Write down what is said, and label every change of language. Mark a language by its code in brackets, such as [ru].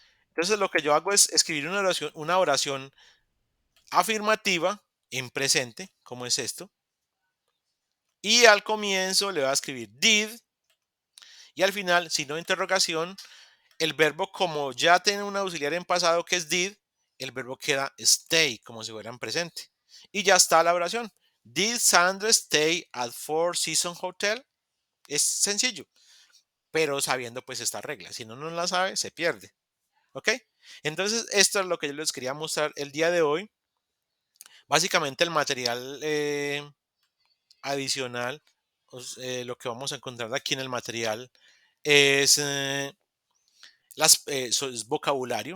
[es] Entonces lo que yo hago es escribir una oración afirmativa en presente, como es esto. Y al comienzo le voy a escribir did. Y al final, signo de interrogación, el verbo como ya tiene un auxiliar en pasado que es did, el verbo queda stay, como si fuera en presente. Y ya está la oración. [en] Did Sandra stay at Four Seasons Hotel? [es] Es sencillo, pero sabiendo pues esta regla. Si no la sabe, se pierde. ¿Ok? Entonces, esto es lo que yo les quería mostrar el día de hoy. Básicamente el material adicional, lo que vamos a encontrar aquí en el material es es vocabulario.